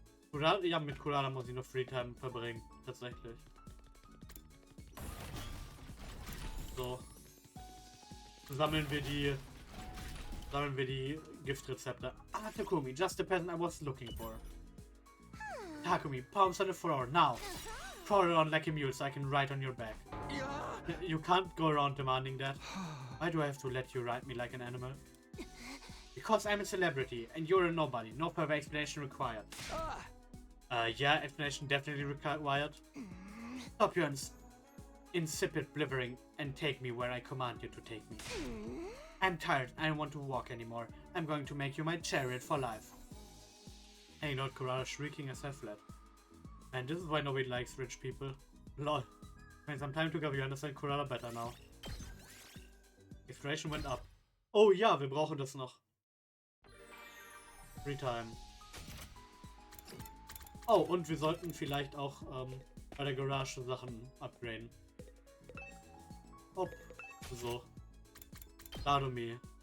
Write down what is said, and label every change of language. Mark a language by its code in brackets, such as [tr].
[de] Kurara, ja, mit Kurara muss ich noch Freetime verbringen. Tatsächlich. So. Sammeln wir die Giftrezepte. [en] Ah, Takumi, just the person I was looking for. Takumi, palms on the floor, now. Crawl around like a mule so I can ride on your back. You can't go around demanding that. Why do I have to let you ride me like an animal? Because I'm a celebrity and you're a nobody. No further explanation required. Yeah, explanation definitely required. Stop your insipid blibbering and take me where I command you to take me. I'm tired. I don't want to walk anymore. I'm going to make you my chariot for life. Hanging out Kurara shrieking as I fled. And this is why nobody likes rich people. Lol. Spend some time together, you understand Kurara better now. Exploration went up. [de] Oh ja, wir brauchen das noch. [en] Free time. [de] Oh, und wir sollten vielleicht auch bei der Garage Sachen upgraden. Hopp. So. Dadomi.